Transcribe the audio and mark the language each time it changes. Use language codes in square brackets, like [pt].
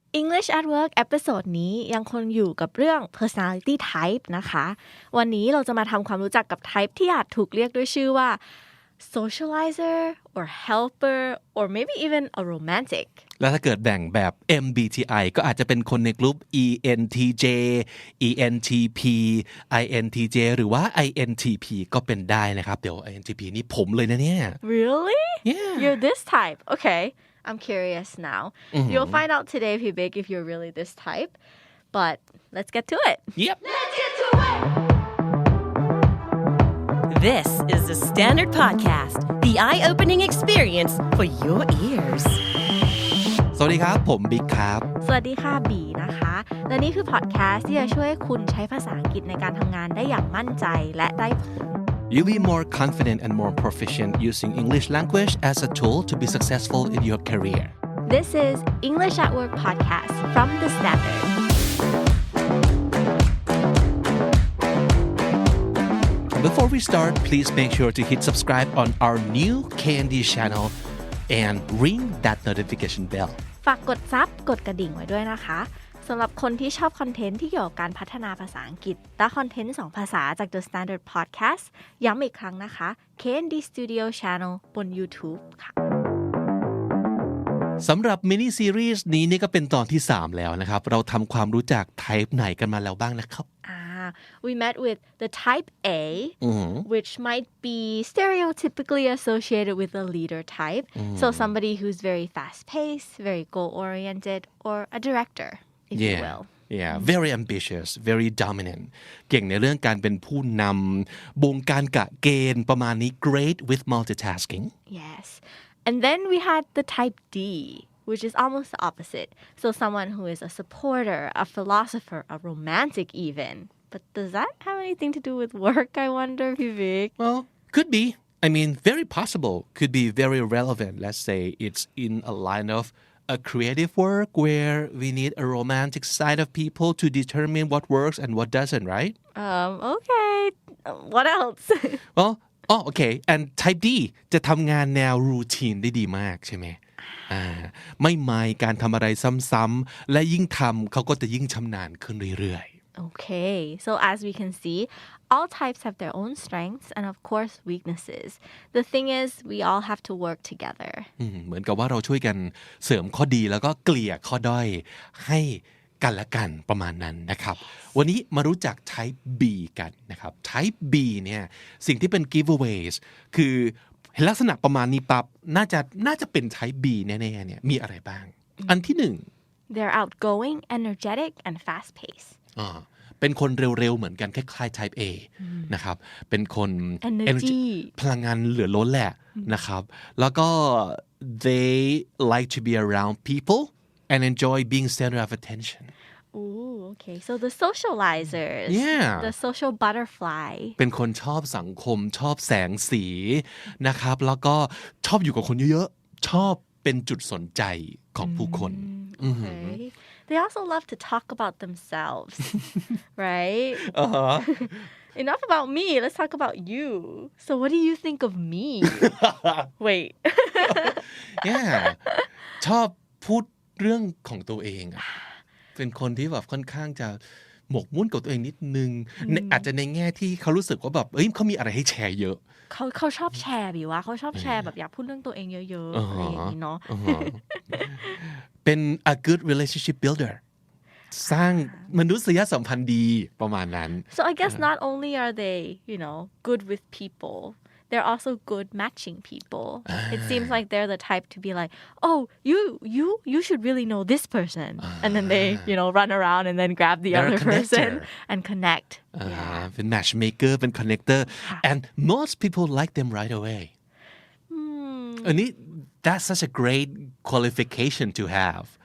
[th] English at Work เอพิโซดนี้ยังคงอยู่กับเรื่อง personality type นะคะวันนี้เราจะมาทำความรู้จักกับ type ที่อาจถูกเรียกด้วยชื่อว่า [en] socializer or helper or maybe even a romantic [th] แล้วถ้าเกิดแบ่งแบบ MBTI ก็อาจจะเป็นคนในกลุ่ม ENTJ ENTP INTJ หรือว่า INTP ก็เป็นได้นะครับเดี๋ยว INTP นี่ผมเลยนะเนี่ย [en] Really? Yeah. You're this type. Okay. I'm curious now. You'll find out today, Vivek, if you're really this type. But let's get to it. Yep. Let's get to it. This is the Standard Podcast, the eye-opening experience for your ears. [th] สวัสดีครับผมบิ๊กครับ สวัสดีค่ะบีนะคะและนี่คือพอดแคสต์ที่จะช่วยคุณใช้ภาษาอังกฤษในการทำงานได้อย่างมั่นใจและได้ผล [en] You'll be more confident and more proficient using English language as a tool to be successful in your career. This is English at Work podcast from The Standard. Before we start, please make sure to hit subscribe on our new KND channel and ring that notification bell. [th] ฝากกดซับกดกระดิ่งไว้ด้วยนะคะสำหรับคนที่ชอบคอนเทนต์ที่เกี่ยวกับการพัฒนาภาษาอังกฤษและคอนเทนต์2ภาษาจาก The Standard Podcast ย้ำอีกครั้งนะคะ KND Studio Channel บน YouTube ค่ะ สำหรับมินิซีรีส์นี้นี่ก็เป็นตอนที่3แล้วนะครับเราทำความรู้จัก type ไหนกันมาแล้วบ้างนะครับ [en] We met with the type A, which might be stereotypically associated with a leader type. So somebody who's very fast-paced, very goal-oriented, or a director, if you will. Yeah, very ambitious, very dominant. [th] เก่งในเรื่องการเป็นผู้นำบงการกะเกณฑ์ประมาณนี้ [en] great with multitasking. Yes. And then we had the type D, which is almost the opposite. So someone who is a supporter, a philosopher, a romantic even.But does that have anything to do with work, I wonder, Vivek? Well, could be. I mean, very possible. Could be very relevant. Let's say it's in a line of a creative work where we need a romantic side of people to determine what works and what doesn't, right? Okay. What else? Okay. [th] And type D จะทำงานแนว routine ได้ดีมากใช่ไหมไม่มายการทำอะไรซ้ำๆและยิ่งทำเขาก็จะยิ่งชำนาญขึ้นเรื่อยๆ [en] Okay, so as we can see, all types have their own strengths and of course weaknesses. The thing is, we all have to work together. [th] เหมือนกับว่าเราช่วยกันเสริมข้อดีแล้วก็เกลี่ยข้อด้อยให้กันและกันประมาณนั้นนะครับ วันนี้มารู้จัก type B กันนะครับ type B เนี่ยสิ่งที่เป็น giveaways คือลักษณะประมาณนี้ปั๊บน่าจะเป็น type B แน่ๆเนี่ยมีอะไรบ้าง อันที่หนึ่ง [en] They're outgoing, energetic, and fast-paced. [th] เป็นคนเร็วๆเหมือนกันคล้ายๆ type A นะครับเป็นคน [en] energy [th] พลังงานเหลือล้นแหละนะครับแล้วก็ [en] they like to be around people and enjoy being center of attention Ooh, okay. So the socializers. Yeah. The social butterfly. [th] เป็นคนชอบสังคมชอบแสงสีนะครับแล้วก็ชอบอยู่กับคนเยอะๆชอบเป็นจุดสนใจของผู้คน [en] Okay.They also love to talk about themselves, right? Enough about me. Let's talk about you. So what do you think of me? Wait. Yeah. [th] ชอบพูดเรื่องของตัวเองอะเป็นคนที่แบบค่อนข้างจะหมกมุ่นกับตัวเองนิดนึงอาจจะในแง่ที่เขารู้สึกว่าแบบเขามีอะไรให้แชร์เยอะ เขาชอบแชร์บิวะเขาชอบแชร์แบบอยากพูดเรื่องตัวเองเยอะๆอะไรอย่างนี้เนาะ เป็น [en] a good relationship builder [th] สร้างมนุษยสัมพันธ์ดีประมาณนั้น [en] So I guess not only are they good with people they're also good matching people it seems like they're the type to be like oh you should really know this person and then they run around and then grab the other person and connect [th] เป็น matchmaker เป็น connector [en] and most people like them right away [th] อันนี้ [en] that's such a great qualification to have